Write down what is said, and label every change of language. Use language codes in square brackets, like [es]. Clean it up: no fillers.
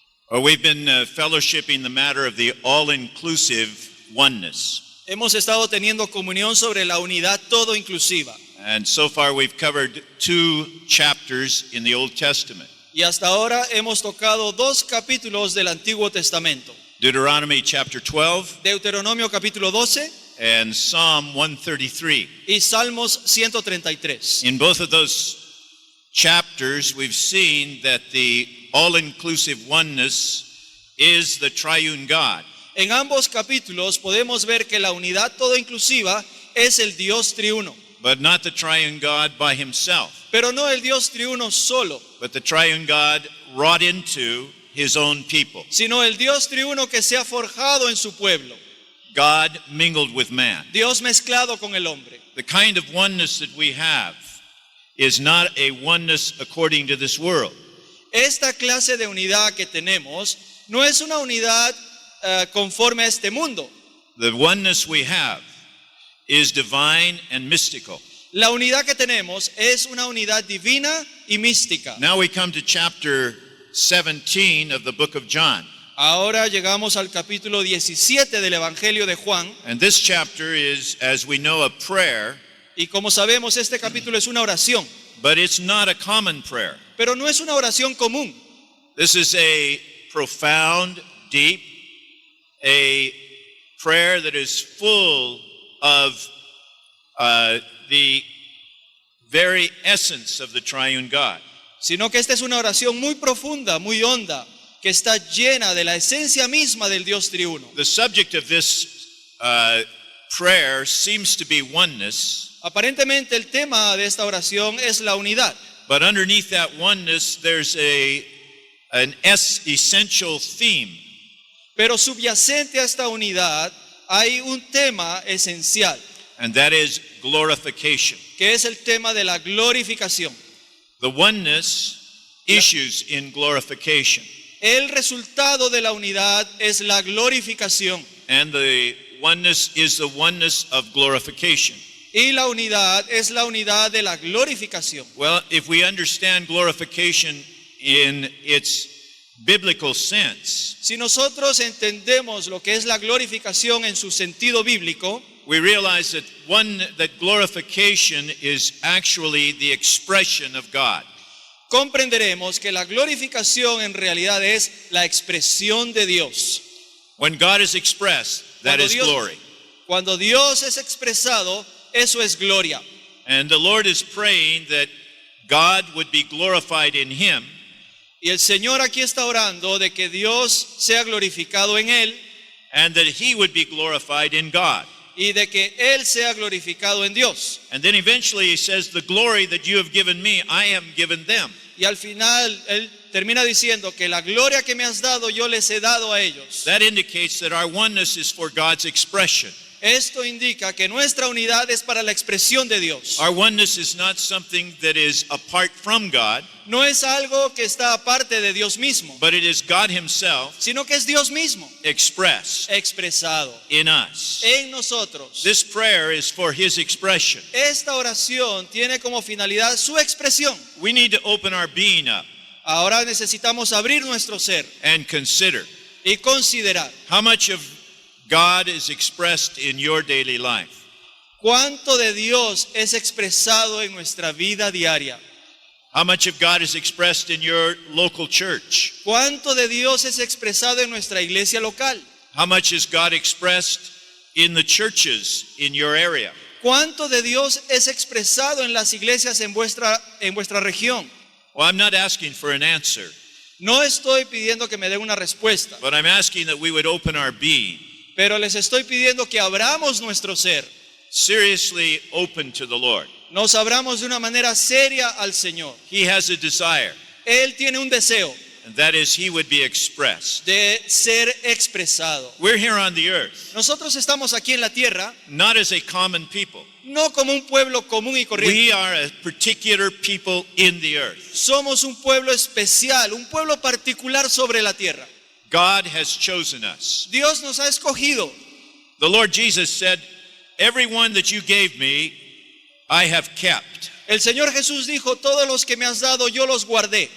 [en] Well, we've been fellowshipping the matter of the all-inclusive oneness. [es] Hemos estado teniendo comunión sobre la unidad todo inclusiva. [en] And so far we've covered 2 chapters in the Old Testament. [es] Y hasta ahora hemos tocado 2 capítulos del Antiguo Testamento. [en] Deuteronomy chapter 12 [es] Deuteronomio capítulo 12 [en] and Psalm 133. [es] y Salmos 133. [en] In both of those chapters, we've seen that the all-inclusive oneness is the triune God. [es] En ambos capítulos podemos ver que la unidad todo inclusiva es el Dios triuno. [en] But not the triune God by himself, [es] Pero no el Dios triuno solo, [en] but the triune God wrought into his own people. [es] sino el Dios triuno que se ha forjado en su pueblo. [en] God mingled with man. [es] Dios mezclado con el hombre. [en] The kind of oneness that we have is not a oneness according to this world. [es] Esta clase de unidad que tenemos no es una unidad conforme a este mundo. [en] The oneness we have is divine and mystical. [es] La unidad que tenemos es una unidad divina y mística. [en] Now we come to chapter 17 of the book of John. [es] Ahora llegamos al capítulo 17 del Evangelio de Juan. [en] And this chapter is, as we know, a prayer, [es] Y como sabemos, este capítulo es una oración. [en] but it's not a common prayer. [es] Pero no es una oración común. [en] This is a profound, deep, a prayer that is full of the very essence of the triune God. [es] Sino que esta es una oración muy profunda, muy honda, que está llena de la esencia misma del Dios triuno. [en] The subject of this prayer seems to be oneness, [es] Aparentemente el tema de esta oración es la unidad. [en] but underneath that oneness there's an essential theme. [es] Pero subyacente a esta unidad hay un tema esencial, [en] And that is glorification. [es] que es el tema de la glorificación. [en] The oneness issues in glorification. [es] El resultado de la unidad es la glorificación. [en] And the oneness is the oneness of glorification. [es] Y la unidad es la unidad de la glorificación. [en] Well, if we understand glorification in its biblical sense, [es] Si nosotros entendemos lo que es la glorificación en su sentido bíblico, [en] we realize that glorification is actually the expression of God. [es] comprenderemos que la glorificación en realidad es la expresión de Dios. [en] When God is expressed, that is glory. [es] Cuando Dios es expresado, eso es gloria. [en] And the Lord is praying that God would be glorified in him, [es] Y el Señor aquí está orando de que Dios sea glorificado en Él [en] and that he would be glorified in God. [es] y de que Él sea glorificado en Dios. [en] And then eventually he says, the glory that you have given me, I am given them. [es] Y al final Él termina diciendo que la gloria que me has dado yo les he dado a ellos. [en] That indicates that our oneness is for God's expression. [es] Esto indica que nuestra unidad es para la expresión de Dios. [en] Our oneness is not something that is apart from God, [es] No es algo que está aparte de Dios mismo, [en] but it is God himself [es] sino que es Dios mismo [en] expressed [es] expresado [en] in us. [es] en nosotros. [en] This prayer is for his expression. [es] Esta oración tiene como finalidad su expresión. [en] We need to open our being up [es] Ahora necesitamos abrir nuestro ser [en] and consider [es] y considerar [en] how much of God is expressed in your daily life. [es] cuánto de Dios es expresado en nuestra vida diaria. [en] How much of God is expressed in your local church? [es] Cuánto de Dios es expresado en nuestra iglesia local. [en] How much is God expressed in the churches in your area? [es] Cuánto de Dios es expresado en las iglesias en vuestra región. [en] Well, I'm not asking for an answer, [es] No estoy pidiendo que me den una respuesta, [en] but I'm asking that we would open our being, [es] pero les estoy pidiendo que abramos nuestro ser. [en] seriously open to the Lord. [es] Nos abramos de una manera seria al Señor. [en] He has a desire, [es] Él tiene un deseo [en] and that is he would be expressed. [es] de ser expresado. [en] We're here on the earth, [es] Nosotros estamos aquí en la tierra [en] not as a common people. [es] no como un pueblo común y corriente. [en] We are a particular people in the earth. [es] Somos un pueblo especial, un pueblo particular sobre la tierra. [en] God has chosen us. [es] Dios nos ha escogido. [en] The Lord Jesus said, everyone that you gave me, I have kept, [es] El Señor Jesús dijo, todos los que me has dado yo los guardé,